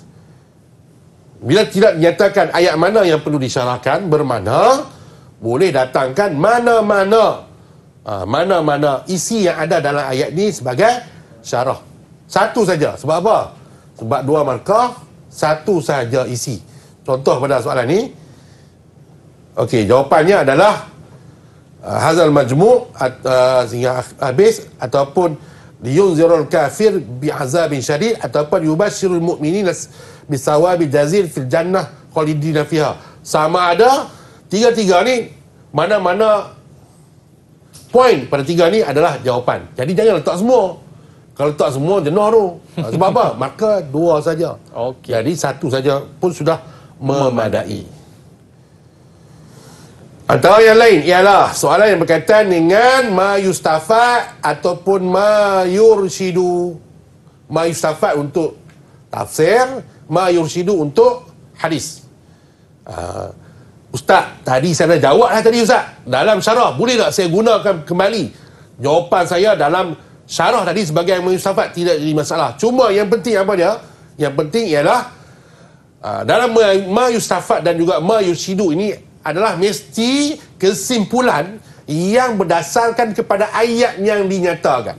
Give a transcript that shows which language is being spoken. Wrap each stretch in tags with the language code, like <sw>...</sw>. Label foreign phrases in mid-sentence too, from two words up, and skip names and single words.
<ms>Bila tidak dinyatakan ayat mana yang perlu disyarahkan, bermakna boleh datangkan mana-mana isi yang ada dalam ayat ni sebagai syarah. Satu saja. Sebab apa? Sebab dua markah, satu saja isi. Contoh pada soalan ni, okey, jawapannya adalah</ms> <ar>هذا المجموع'</ar> <ms>sehingga habis, ataupun</ms> <ar>لينذر الكافر بعذاب شديد,</ar> <ms>ataupun</ms> <ar>يبشر المؤمنين بثواب جزيل في الجنة خالدين فيها.</ar> <ms>Sama ada tiga-tiga ni, mana-mana poin pada tiga ni adalah jawapan. Jadi jangan letak semua. Kalau letak semua, jenuh tu. Sebab apa? Maka dua saja. Okey. Jadi satu saja pun sudah memadai. Antara yang lain ialah soalan yang berkaitan dengan</ms> <ar>ما يستفاد</ar> <ms>ataupun</ms> <ar>ما يرشد. ما يستفاد</ar> <ms>untuk tafsir,</ms> <ar>ما يرشد</ar> <ms>untuk hadis. Ustaz, tadi saya dah jawab tadi Ustaz. Dalam syarah, boleh tak saya gunakan kembali jawapan saya dalam syarah tadi sebagai</ms> <ar>ما يستفاد?</ar> <ms>Tidak jadi masalah. Cuma yang penting apa dia? Yang penting ialah dalam</ms> <ar>ما يستفاد</ar> <ms>dan juga</ms> <ar>ما يرشد</ar> <ms>ini adalah mesti kesimpulan yang berdasarkan kepada ayat yang dinyatakan.</ms>